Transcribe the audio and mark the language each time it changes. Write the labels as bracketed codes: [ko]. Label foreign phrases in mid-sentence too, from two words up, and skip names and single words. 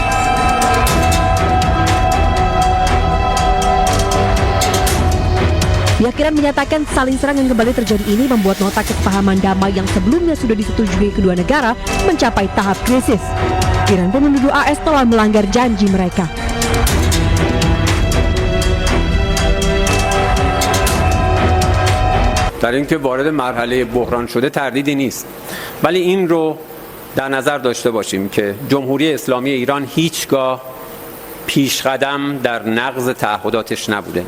[id] Pihak Iran menyatakan saling serang yang kembali terjadi ini membuat nota kesepahaman damai yang sebelumnya sudah disetujui kedua negara mencapai tahap krisis. Iran pun menuduh AS telah melanggar janji mereka. [fa] در اینکه وارد مرحله بحران شده تردیدی نیست ولی این رو در نظر داشته باشیم که جمهوری اسلامی ایران هیچگاه پیشقدم در نقض تعهداتش نبوده.